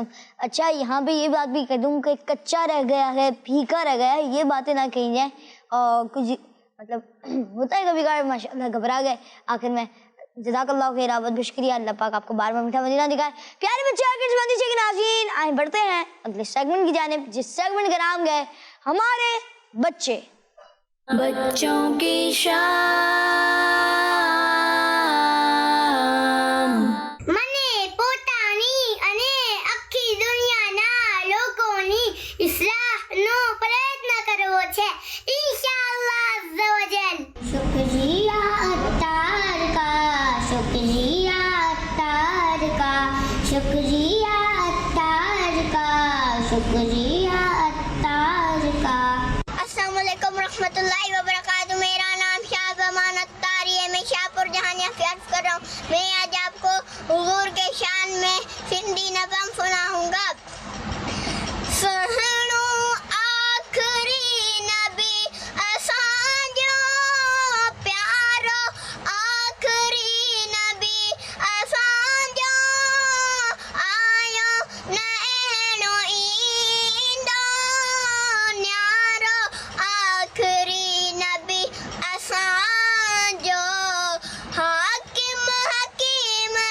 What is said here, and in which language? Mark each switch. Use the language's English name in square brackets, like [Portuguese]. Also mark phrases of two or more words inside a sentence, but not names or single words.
[Urdu] اچھا یہاں پہ یہ بات بھی کہہ دوں کہ کچا رہ گیا ہے، پھیکا رہ گیا ہے، یہ باتیں نہ کہی جائیں، اور کچھ مطلب ہوتا ہے کبھی کبھار ماشاء اللہ گھبرا گئے آخر میں۔ جزاک اللہ خیر، آپ بہت شکریہ، اللہ پاک آپ کو بار بار میٹھا مدینہ دکھائے۔ پیارے بچے اور کرسمتی کے ناظرین، آئیں بڑھتے ہیں اگلے سیگمنٹ کی جانب، جس سیگمنٹ کا نام ہے ہمارے بچے۔ بچوں کی شام۔ [Gujarati] મને પોતાની અને આખી દુનિયાના લોકોની ઇસ્લાહનો પ્રયત્ન કરવો છે [Arabic] إن شاء الله عز وجل. [Urdu] شکریہ عطار کا، شکریہ عطار کا، شکریہ عطار کا، شکریہ عطار کا۔ السلام علیکم ورحمۃ اللہ وبرکاتہ۔ میرا نام شاہ امان اتاری ہے، میں شاہپور جہانیہ سے عرض کر رہا ہوں۔ میں آج آپ کو حضور کے شان میں سندھی نظم سناؤں گا۔ [Sindhi] سہنو آخری نبی اسانجو پیارو، آخری نبی اسانجو آیو نینو ایندو نیارو، آخری نبی اسانجو حاکم حکیم